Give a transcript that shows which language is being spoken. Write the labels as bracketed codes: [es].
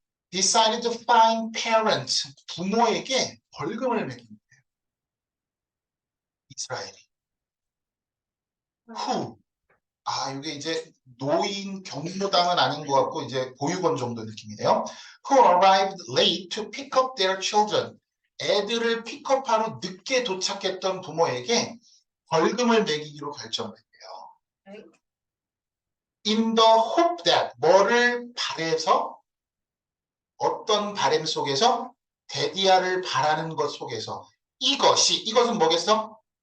[en] decided to fine parents. [ko] 부모에게 벌금을 매긴 거예요. 이스라엘이. who. 이게 이제 노인 경로당은 아닌 것 같고 이제 보육원 정도 느낌이네요. [en] Who arrived late to pick up their children. [ko] 애들을 픽업하러 늦게 도착했던 부모에게 벌금을 매기기로 결정했대요. [en] In the hope that [ko] 뭐를 바래서 어떤 바램 속에서 데디아를 바라는 것 속에서 이것은 뭐겠어?